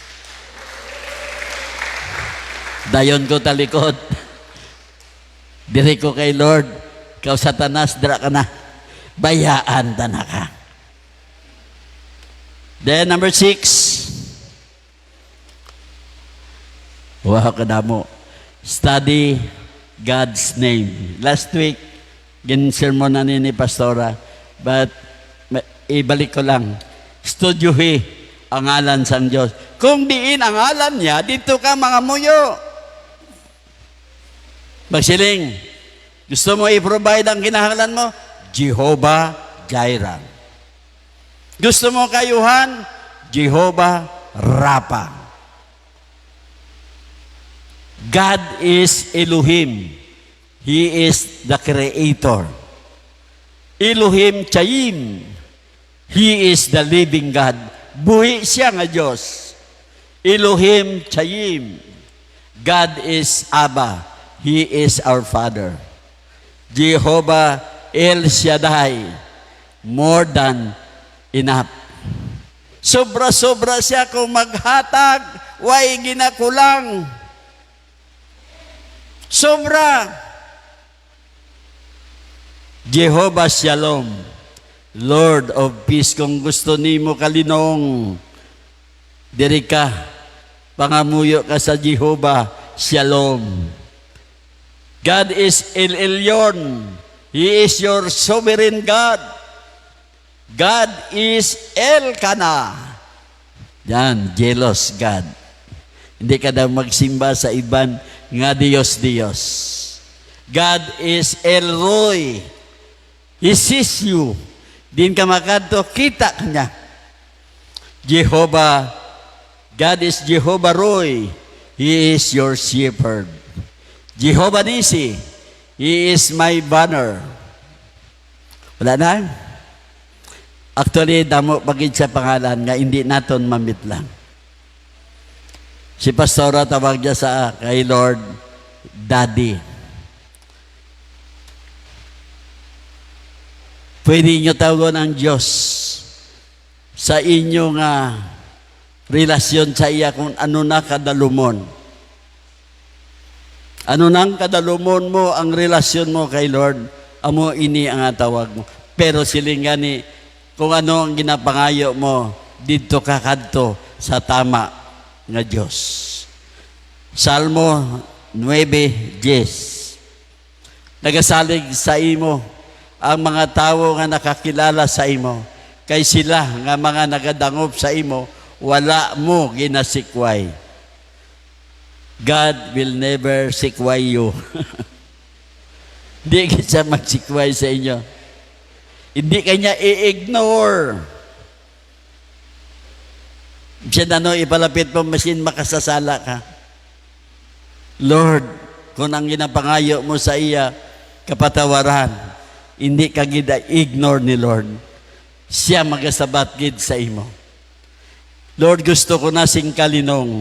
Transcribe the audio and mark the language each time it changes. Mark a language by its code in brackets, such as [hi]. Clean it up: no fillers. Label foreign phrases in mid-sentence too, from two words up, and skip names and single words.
[hil] Dayon ko talikod. Diri ko kay Lord, kaw Satanas, dira ka na. Bayaan ta na ka. [en] Then number 6. [hil] Wow, kadamo. [en] Study God's name. Last week, [hil] gin-sermon na ni Pastora, but ibalik ko lang. Studyuhi ang ngalan sang Diyos. Kung diin ang ngalan niya, dito ka mga muyo. Magsiling, gusto mo i-provide ang kinahanglan mo? Jehovah Jireh. Gusto mo kayuhan? [en] Jehovah Rapha. God is Elohim. He is the Creator. Elohim Chayim. He is the living God. [hil] Buhi siya nga Diyos. [en] Elohim Chayim. God is Abba. He is our Father. Jehovah El Shaddai. More than enough. [hil] Sobra-sobra siya kung maghatag, way ginakulang. Sobra. [en] Jehovah Shalom, Lord of Peace. [hil] Kung gusto nimo kalinong, diri ka, pangamuyo ka sa Jehovah Shalom. [en] God is El Elyon. He is your sovereign God. God is Elkanah. Yan, jealous God. [hil] Hindi ka daw magsimba sa iban nga Diyos. [en] God is El Roy. He sees you. [hil] Din ka makadto, kita ka niya. [en] Jehovah, God is Jehovah Roy. He is your shepherd. Jehovah Nisi, He is my banner. [hil] Wala na? Actually, damo pagid sa pangalan nga hindi naton mamit lang. Si Pastora tawag niya sa kay Lord, Daddy. Pwede nyo tawagon ang Diyos sa inyong relasyon sa iya kung ano na kadalumon. Ano nang kadalumon mo ang relasyon mo kay Lord, amo ini ang tawag mo. Pero siling gani, kung ano ang ginapangayo mo, dito ka kadto sa tama nga Diyos. Salmo 9:10. nagasalig sa imo ang mga tawo nga nakakilala sa imo, kay sila nga mga nagadangop sa imo, wala mo ginasikway. [en] God will never sikway you. [hil] Hindi siya magsikway sa inyo. Hindi kanya i-ignore. Siya ipalapit mo, masin makasasala ka. Lord, kung ang ginapangayo mo sa iya, kapatawaran, hindi ka ignore ni Lord. Siya magasabat gid sa imo. Lord, gusto ko na sing kalinong.